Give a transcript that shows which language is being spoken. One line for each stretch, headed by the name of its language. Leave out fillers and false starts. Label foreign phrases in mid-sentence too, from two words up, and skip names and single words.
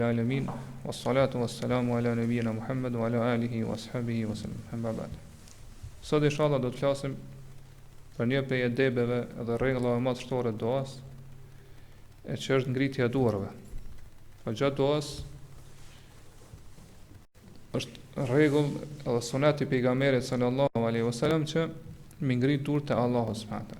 Arabic: العالمين والصلاة والسلام على نبينا محمد وعلى آله وأصحابه وسلم. أما بعد.
Albanian: Sot inshallah do të flasim për një prej edebeve dhe rregullave më të shtorë të duas, e që është ngritja e duarve. Po gjatë duas është rregull dhe sunet i pejgamberit
Arabic: صلى الله عليه وسلم
Albanian: që mi ngrit duart te Allahu
Arabic: سبحانه وتعالى.